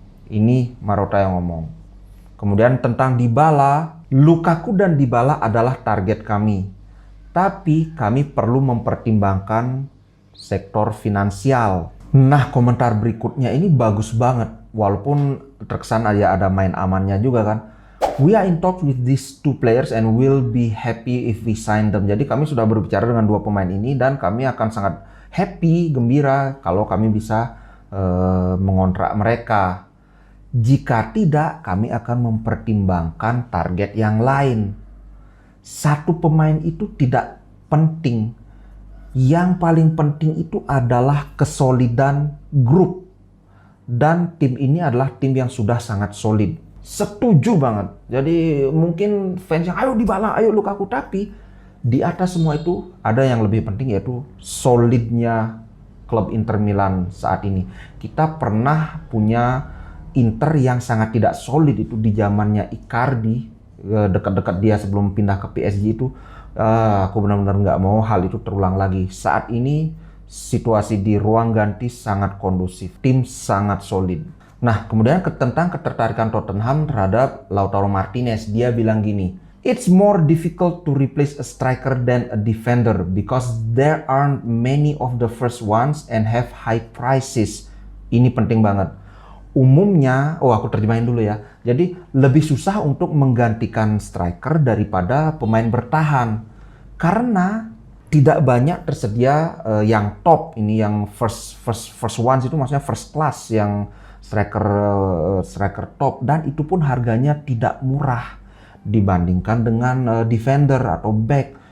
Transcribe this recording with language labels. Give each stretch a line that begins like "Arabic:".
Indonesian: Ini Marotta yang ngomong. Kemudian tentang Dybala, Lukaku dan Dybala adalah target kami. Tapi kami perlu mempertimbangkan sektor finansial. Nah, komentar berikutnya ini bagus banget. Walaupun terkesan ada main amannya juga kan.
English: We are in talks with these two players and will be happy if we sign them.
Indonesian: Jadi kami sudah berbicara dengan dua pemain ini dan kami akan sangat happy, gembira kalau kami bisa mengontrak mereka. Jika tidak, kami akan mempertimbangkan target yang lain. Satu pemain itu tidak penting. Yang paling penting itu adalah kesolidan grup. Dan tim ini adalah tim yang sudah sangat solid. Setuju banget. Jadi mungkin fans yang ayo Dybala, ayo Lukaku. Tapi di atas semua itu ada yang lebih penting, yaitu solidnya klub Inter Milan saat ini. Kita pernah punya Inter yang sangat tidak solid itu di zamannya Icardi. Dekat-dekat dia sebelum pindah ke PSG itu. Aku benar-benar nggak mau hal itu terulang lagi. Saat ini situasi di ruang ganti sangat kondusif, tim sangat solid. Nah, kemudian tentang ketertarikan Tottenham terhadap Lautaro Martinez, dia bilang gini,
English: it's more difficult to replace a striker than a defender because there aren't many of the first ones and have high prices.
Indonesian: Ini penting banget. Umumnya, aku terjemahin dulu ya. Jadi lebih susah untuk menggantikan striker daripada pemain bertahan. Karena tidak banyak tersedia yang top, ini yang
English: first ones
Indonesian: itu maksudnya
English: first class,
Indonesian: yang striker top, dan itu pun harganya tidak murah dibandingkan dengan defender atau back.